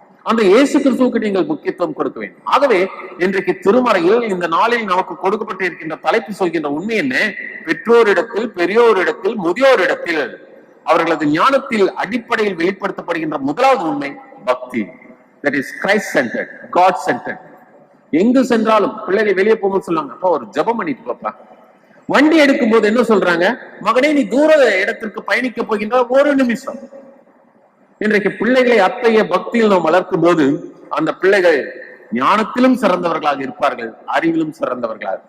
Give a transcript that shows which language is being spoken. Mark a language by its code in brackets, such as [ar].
[ta] அந்த இயேசு கிறிஸ்துவுக்கு நீங்கள் முக்கியத்துவம் கொடுக்க வேண்டும். ஆகவே இன்றைக்கு திருமறையில் இந்த நாளில் நமக்கு கொடுக்கப்பட்டு இருக்கின்ற தலைப்பு சொல்கின்ற உண்மை என்ன? பெற்றோரிடத்தில், பெரியோரிடத்தில், முதியோரிடத்தில் அவர்களது ஞானத்தில் அடிப்படையில் வெளிப்படுத்தப்படுகின்ற முதலாவது உண்மை பக்தி. [en] That is Christ centered, God centered. [ta] எங்கு சென்றாலும் பிள்ளைகளை வெளியே போகும்போது சொல்லுவாங்க, அப்பா ஒரு ஜெபம் பண்ணிட்டு பாப்பா. வண்டி எடுக்கும் போது என்ன சொல்றாங்க? மகனே நீ தூர இடத்திற்கு பயணிக்க போகின்ற ஒரு நிமிஷம். இன்றைக்கு பிள்ளைகளை அத்தகைய பக்தியில் நாம் வளர்க்கும் போது அந்த பிள்ளைகள் ஞானத்திலும் சிறந்தவர்களாக இருப்பார்கள், அறிவிலும் சிறந்தவர்களாக.